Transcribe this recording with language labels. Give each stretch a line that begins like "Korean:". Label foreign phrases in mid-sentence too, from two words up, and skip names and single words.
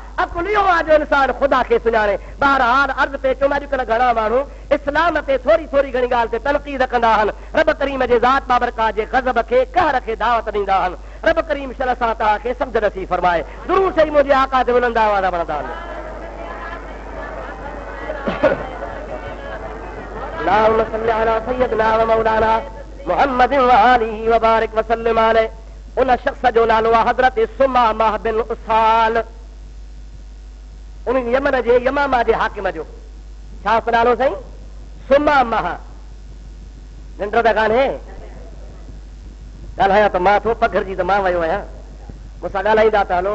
Sindhi: अकुल इहो आहे जो इंसान ख़ुदा खे सुञाणे। बहरहाल अर्ज़ पे चयो अॼुकल्ह घणा माण्हू इस्लाम ते थोरी थोरी घणी ॻाल्हि ते तनक़ीद कंदा आहिनि, रब करीम जे ज़ात बाबरकात जे ग़ज़ब खे कहर खे दावत ॾींदा आहिनि। रब करीम शल सां तव्हांखे सम्झ नसीब फरमाए। दुरूद शरीफ़ मुंहिंजे आका ते बुलंद आवाज़ पढ़ंदा आहिनि।
Arabic: اللهم صل على سيدنا ومولانا محمد وآله وبارك وسلم عليه.
Sindhi: उन शख्स जो नालो आहे हज़रत सुमामा बिन उसाल, उन यमन जे यमामा जे हाकिम जो। छा नालो साईं? सुमामा। निंड त कान्हे? ॻाल्हायां त मां थो, पघरजी त मां वियो आहियां, मूंसां ॻाल्हाईंदा त हलो।